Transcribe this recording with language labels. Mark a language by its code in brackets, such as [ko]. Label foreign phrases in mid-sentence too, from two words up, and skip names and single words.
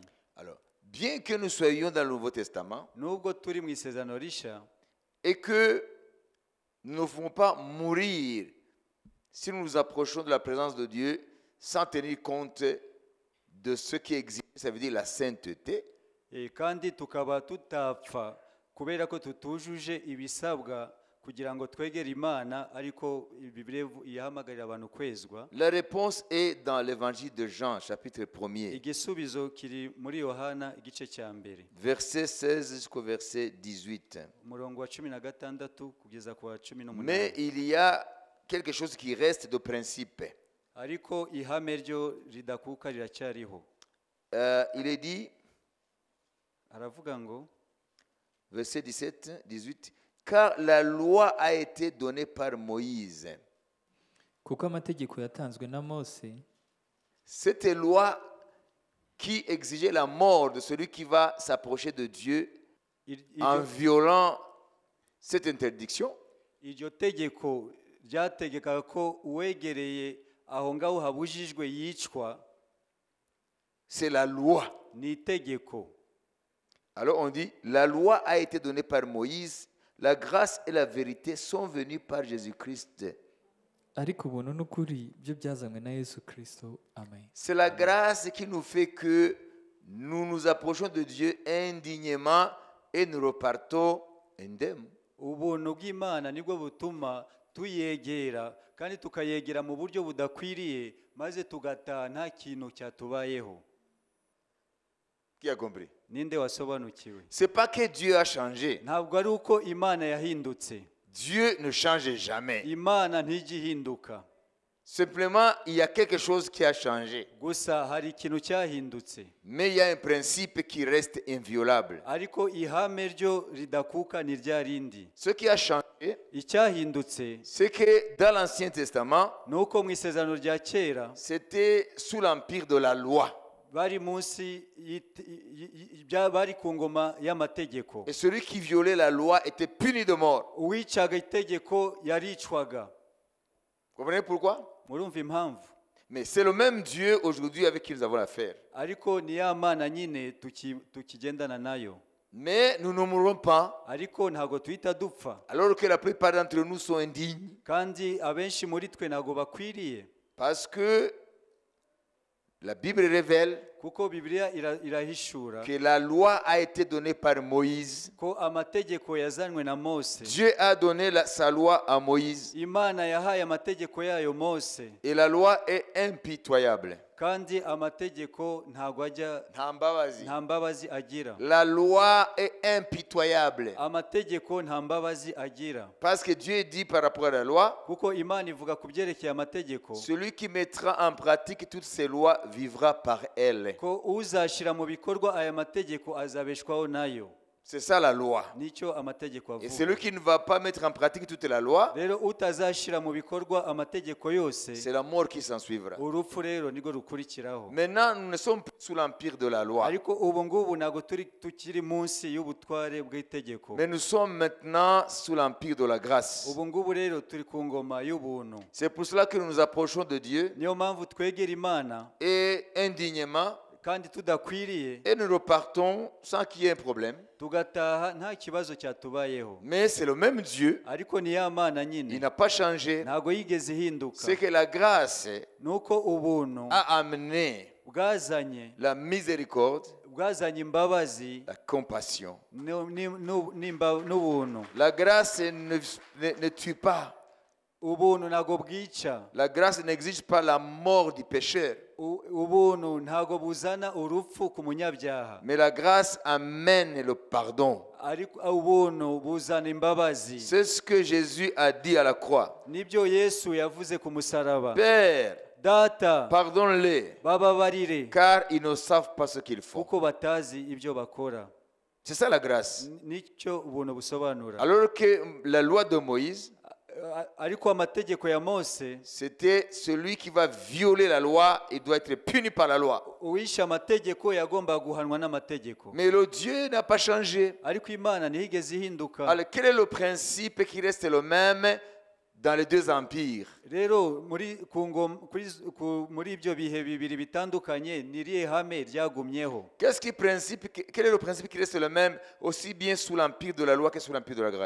[fr] Alors, bien que nous soyons dans le Nouveau Testament [rw] Nubwo turi mu isezerano rishya [fr] et que nous ne pouvons pas mourir si nous nous approchons de la présence de Dieu sans tenir compte de ce qui existe, ça veut dire la sainteté, [rw] kandi tukaba tutapfa kubera ko tutujuje ibisabwa kugira ngo twegere Imana, ariko Bibiliya ihamagarira abantu kwezwa. [fr] la réponse est dans l'évangile de Jean, chapitre 1er, [rw] Igisubizo kiri muri Yohana igice cya mbere, [fr] verset 16 jusqu'au verset 18. [rw] umurongo wa 16 kugeza ku wa [fr] Mais [rw] 18. [fr] il y a quelque chose qui reste de principe. [rw] Ariko ihame ryo ridakuka riracyariho. [fr] Il est dit, [rw] Aravuga ngo [fr] verset 17, 18, car la loi a été donnée par Moïse. [rw] Kuko amategeko yatanzwe na Mose, [fr] Cette loi qui exigeait la mort de celui qui va s'approcher de Dieu en violant cette interdiction. [rw] iryo tegeko ryategekaga ko uwegereye aho ngaho habujijwe yicwa. [fr] C'est la loi. [rw] Ni itegeko. [fr] Alors on dit, la loi a été donnée par Moïse, la grâce et la vérité sont venues par Jésus-Christ. [rw] ariko ubuntu n'ukuri byo byazanywe na Yesu Kristo. Amen. [fr] C'est la grâce qui nous fait que nous nous approchons de Dieu indignement et nous repartons indemnes. [rw] Ubuntu bw'Imana nibwo butuma tuyegera kandi tukayegera mu buryo budakwiriye, maze tugataha nta kintu cyatubayeho. [fr] Qui a compris? [rw] Ninde wasobanukiwe? [fr] C'est pas que Dieu a changé. [rw] Ntabwo ari uko Imana yahindutse. [fr] Dieu ne change jamais. [rw] Imana ntigihinduka. [fr] Simplement, il y a quelque chose qui a changé. [rw] gusa hari ikintu cyahindutse, [fr] Mais il y a un principe qui reste inviolable. [rw] ariko ihame ryo ridakuka ni rya rindi. [fr] Ce qui a changé, [rw] Icyahindutse [fr] c'est que dans l'Ancien Testament, [rw] ni uko mu isezerano rya kera [fr] c'était sous l'empire de la loi. [rw] bari munsi bari ku ngoma y'amategeko. [fr] Et celui qui violait la loi était puni de mort. [rw] Uwicaga itegeko yaricwaga. [fr] Vous comprenez pourquoi? [rw] Murumva impamvu? [fr] Mais c'est le même Dieu aujourd'hui avec qui nous avons affaire. [rw] Ariko ni ya mana nyine tukigendana nayo. [fr] Mais nous ne mourrons pas, [rw] Ariko ntago tuhita dupfa, [fr] alors que la plupart d'entre nous sont indignes. [rw] kandi abenshi muri twe ntago bakwiriye, [fr] Parce que la Bible révèle [rw] kuko Bibiliya irahishura [fr] que la loi a été donnée par Moïse. [rw] ko amategeko yazanwe na Mose. [fr] Dieu a donné sa loi à Moïse. [rw] Imana yahaye amategeko yayo Mose, [fr] Et la loi est impitoyable. [rw] kandi amategeko ntago ajya Ntambabazi. nta mbabazi agira. [fr] La loi est impitoyable. [rw] Amategeko nta mbabazi agira, [fr] Parce que Dieu dit par rapport à la loi, [rw] kuko Imana ivuga ku byerekeye amategeko [fr] celui qui mettra en pratique toutes ces lois vivra par elles. [rw] ko uzashyira mu bikorwa aya mategeko azabeshwaho nayo. [fr] C'est ça la loi. [rw] Nicyo amategeko [fr] Et celui [rw] avuga. [fr] qui ne va pas mettre en pratique toute la loi, [rw] Rero utazashyira mu bikorwa amategeko yose, [fr] c'est la mort qui s'en suivra. [rw] urupfu rero nirwo rukurikiraho. [fr] Maintenant, nous ne sommes plus sous l'empire de la loi, [rw] Ariko ubu ngubu ntabwo tukiri munsi y'ubutware bw'itegeko. [fr] mais nous sommes maintenant sous l'empire de la grâce. [rw] Ubu ngubu rero turi ku ngoma y'ubuntu. [fr] C'est pour cela que nous nous approchons de Dieu [rw] Niyo mpamvu twegera Imana [fr] et indignement, [rw] kandi tudakwiriye, [fr] et nous repartons sans qu'il y ait un problème. [rw] tugataha nta kibazo cyatubayeho. [fr] Mais c'est le même Dieu, [rw] Ariko ni ya Mana [fr] il [rw] nyine, [fr] n'a pas changé. [rw] ntabwo yigeze ihinduka. [fr] C'est que la grâce [rw] Nuko ubuntu [fr] a amené [rw] bwazanye [fr] la miséricorde, [rw] bwazanye imbabazi [fr] la compassion. [rw] n'ubuntu. [fr] La grâce ne tue pas. [rw] Ubuntu ntabwo bwica. [fr] La grâce n'exige pas la mort du pécheur. [rw] Ubuntu ntabwo buzana urupfu ku munyabyaha, [fr] Mais la grâce amène le pardon. [rw] ariko ubuntu buzana imbabazi. [fr] C'est ce que Jésus a dit à la croix. [rw] Nibyo Yesu yavuze ku musaraba. [fr] Père, [rw] Data, [fr] pardonne-les, [rw] bababarire [fr] car ils ne savent pas ce qu'ils font. [rw] kuko batazi ibyo bakora. [fr] C'est ça la grâce. [rw] Nicyo ubuntu busobanura. [fr] Alors que la loi de Moïse, [rw] Ariko amategeko ya Mose, [fr] c'était celui qui va violer la loi, il doit être puni par la loi. [rw] uwishe amategeko yagombaga guhanwa n'amategeko. [fr] Mais le Dieu n'a pas changé. [rw] Ariko Imana ntiyigeze ihinduka. [fr] Alors quel est le principe qui reste le même dans les deux empires? [rw] Rero muri ibyo bihe bibiri bitandukanye ni irihe hame ryagumyeho? [fr] Quel est le principe qui reste le même aussi bien sous l'empire de la loi que sous l'empire de la grâce?